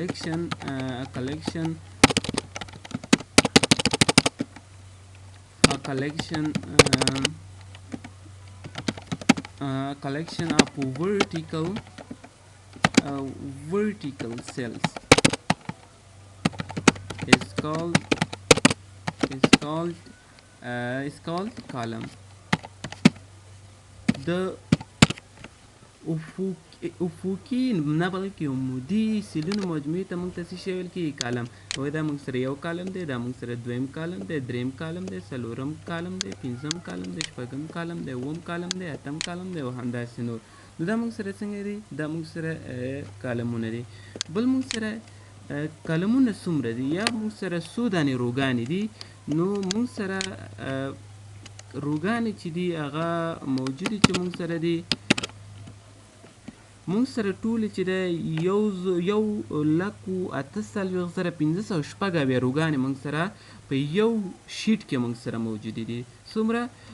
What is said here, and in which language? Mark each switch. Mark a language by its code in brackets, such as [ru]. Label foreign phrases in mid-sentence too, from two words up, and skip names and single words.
[en] collection of vertical cells is called column. [ps] The افقي نه بلکې عمودي سیلونو مجموعې ته موږ ته څه شی ویل کېږي کالم وایي دا موږ سره یو کالم دی دا موږ سره دویم کالم دی دریم کالم دی څلورم کالم دی پنځم کالم دی شپږم کالم دی اووم کالم دی اتم کالم دی او همداسې نور نو دا موږ سره څنګه دي دا موږ سره کالمونه دي بل موږ سره کالمونه څومره دي یا موږ سره څو دانې روګانې دي نو موږ سره روګانې چې دي هغه موجودې چې موږ سره دي موږ سره ټولې چې دی 1,08,506 روګانې موږ سره په یو شیټ کې موږ سره موجودې دي څومره